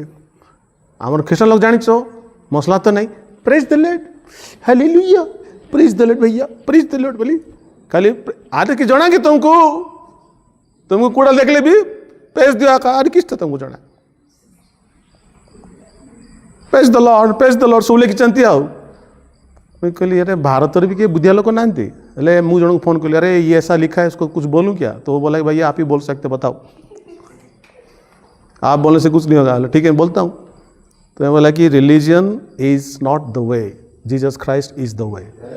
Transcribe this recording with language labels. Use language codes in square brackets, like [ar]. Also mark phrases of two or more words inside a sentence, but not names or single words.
[or] ଆମର ଖ୍ରୀଷ୍ଟିଆନ ଲୋକ ଜାଣିଛ ମସଲା ତ ନାହିଁ, [en] praise the Lord, [or] ହାଲେଲୁୟା, [en] praise the Lord [or] ଭैया, [en] praise the Lord [or] ବୋଲି ଖାଲି ଆରେ କି ଜଣା କି ତୁମକୁ କୋଉଟା ଦେଖିଲେ ବି ପ୍ରେଜ୍ ଦିଅ ଆରେ କିଛିଟା ତୁମକୁ ଜଣା। [en] praise the Lord [or] ସବୁ ଲେଖିଛନ୍ତି। ଆଉ ମୁଁ କହିଲି अरे ଭାରତରେ ବି କିଏ ବୁଦ୍ଧିଆ ଲୋକ ନାହାନ୍ତି। ହେଲେ ମୁଁ ଜଣକୁ ଫୋନ୍ କଲି, [hi] अरे ये ऐसा लिखा है इसको कुछ बोलूँ क्या? तो वो बोला कि भैया आप ही बोल सकते, बताओ। आप बोलने से कुछ नहीं होगा। ठीक है बोलता हूँ। तो मैं बोला कि [en] religion is not the way, Jesus Christ is the way.